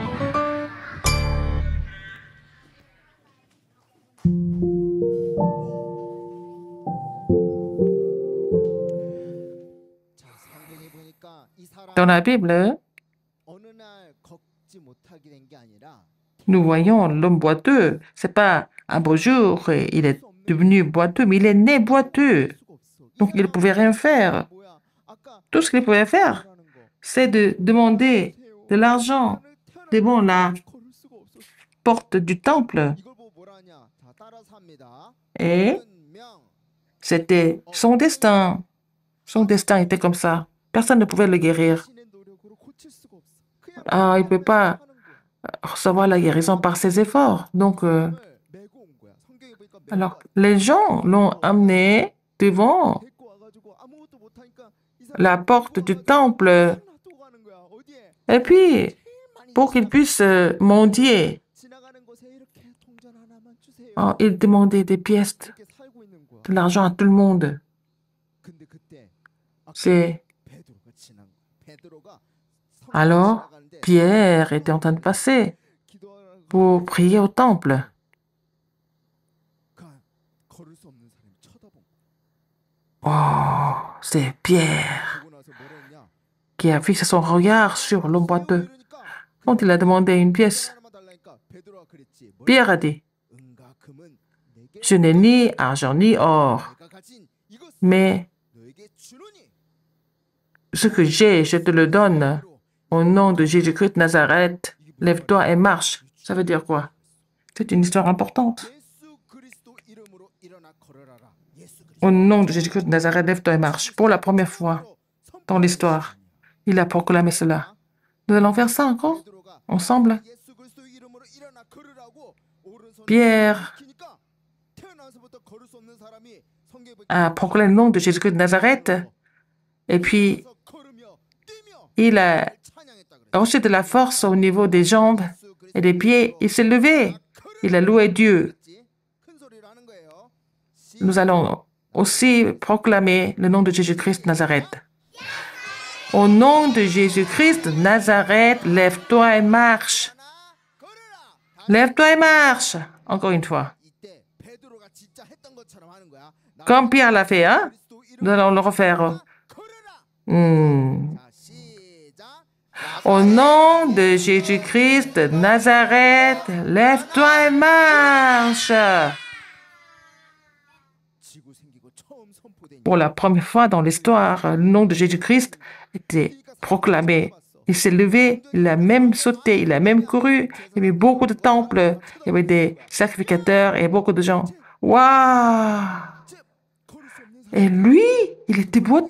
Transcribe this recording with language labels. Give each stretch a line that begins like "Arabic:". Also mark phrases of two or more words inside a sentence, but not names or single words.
Korean: 성경에 보니까 이
French: Dans
Korean: 사람이
French: la Bible,
Korean: 어느 날 걷지 못하게 된 게 아니라
French: nous voyons l'homme boiteux. C'est pas un beau jour, il est devenu boiteux, mais il est né boiteux.
Korean: 수가 없어. 이
French: Donc, il ne
Korean: 사람이
French: pouvait rien faire.
Korean: 뭐야? 아까
French: Tout ce qu'il pouvait faire,
Korean: 뭐라는 거.
French: c'est de demander de l'argent devant la
Korean: 걸을 수가 없었어.
French: porte du temple.
Korean: 이걸 보고 뭐라 하냐? 자, 따라서 합니다.
French: Et
Korean: 명
French: c'était son destin. Son destin était comme ça. Personne ne pouvait le guérir.
Korean: 자신의 노력으로 고칠 수가 없어. 그냥
French: Ah, il ne peut pas
Korean: 하는 거야.
French: recevoir la guérison par ses efforts. Donc,
Korean: 을 메고 온 거야. 성경에 보니까 메고
French: alors, les gens l'ont amené devant
Korean: 데리고 와가지고 아무것도 못하니까 이
French: la
Korean: 사람이
French: porte du
Korean: 데리고
French: temple
Korean: 와가지고 놔두고 가는 거야. 어디에?
French: et puis
Korean: 제일 많이
French: pour qu'il puisse mendier.
Korean: 지나가는 곳에 이렇게 동전 하나만 주세요.
French: Il demandait des pièces,
Korean: 이렇게 살고 있는 거야.
French: de l'argent à tout le monde.
Korean: 근데 그때 아까
French: C'est
Korean: 베드로가 지난 거야. 베드로가
French: alors
Korean: 지나가는데
French: Pierre était en train de passer
Korean: 기도하는
French: pour prier au temple.
Korean: 걸을 수 없는 사람이 쳐다본 거야.
French: Oh, c'est Pierre
Korean: 보고 나서 뭐라 했냐?
French: qui a fixé son regard sur l'homme boiteux.
Korean: 이러니까
French: Quand il a demandé une pièce,
Korean: 하나만 달라니까 베드로가 그랬지. 뭘
French: Pierre a dit,
Korean: 은과 금은 내게
French: je n'ai ni argent ni or,
Korean: 내가 가진 이것을
French: mais
Korean: 너에게 주노니.
French: ce que j'ai, je te le donne. Au nom de Jésus-Christ de Nazareth, lève-toi et marche. Ça veut dire quoi? C'est une histoire importante.
Korean: 예수 그리스도 이름으로 일어나 걸어라라. 예수 그리스도
French: Au nom de Jésus-Christ de Nazareth, lève-toi et marche. Pour la première fois dans l'histoire, il a proclamé cela. Nous allons faire ça encore
Korean: 베드로가
French: ensemble.
Korean: 예수 그리스도 이름으로 일어나 걸으라고 오른손을
French: Pierre
Korean: 일으키니까 태어나서부터 걸을 수 없는 사람이 성경에 보니까
French: a proclamé le nom de Jésus-Christ de Nazareth et puis
Korean: 걸어서 걸으며 뛰며
French: il a
Korean: 찬양했다 그랬어.
French: reçu de la force au niveau des jambes et des pieds. Il s'est levé. Il a loué Dieu.
Korean: 큰 소리로 하는 거예요.
French: Nous allons aussi proclamer le nom de Jésus-Christ de Nazareth. Au nom de Jésus-Christ de Nazareth, lève-toi et marche.
Korean: 걸으라.
French: Lève-toi et marche. Encore une fois.
Korean: 이때 베드로가 진짜 했던 것처럼 하는 거야. 나
French: Comme Pierre l'a fait, hein?
Korean: 그리스도
French: Nous
Korean: 이름으로
French: allons le refaire.
Korean: 걸으라. Hmm. 자, 시작.
French: Au nom de Jésus-Christ de Nazareth, lève-toi et marche.
Korean: 지구 생기고 처음 선포된
French: Pour la première fois dans l'histoire, le nom de Jésus-Christ était proclamé. Il s'est levé, il a même sauté, il a même couru. Il y avait beaucoup de temples, il y avait des sacrificateurs et beaucoup de gens. Waouh!
Korean: 걸을 수 없는
French: Et lui, il était boiteux.